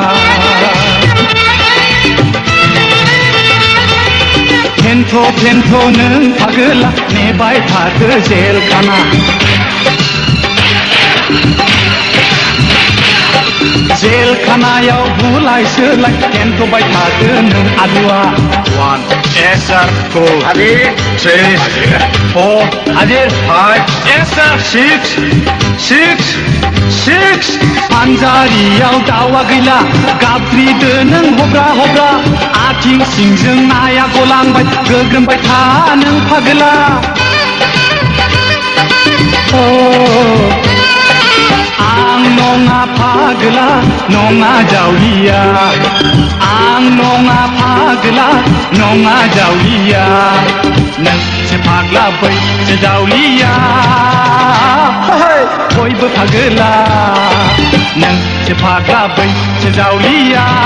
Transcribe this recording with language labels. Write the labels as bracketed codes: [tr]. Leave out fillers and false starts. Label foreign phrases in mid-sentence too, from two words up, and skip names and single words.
[brx] फेन्थ' नों फागोला नेबाय थादो जेलखाना जेलखानायाव बुलाय सोलाय फेन्थ'बाय थादो नों आलुआ 1 [en] yes sir [brx] 2 Adir 3 4 Adir 5 [en] yes sir [brx] 6 पानजारियाव दावा गैला गाब्रिदो नों हब्रा हब्रा आथिं सिंजों नाया गलांबाय गोग्रोमबाय था नों फागोला आं नङा फागोला नङा जावलिया आं नङा फागोला नङा जावलिया नोंसो फाग्ला बैसो जावलिया बयबो फागोला नोंसो फाग्ला बैसो जावलिया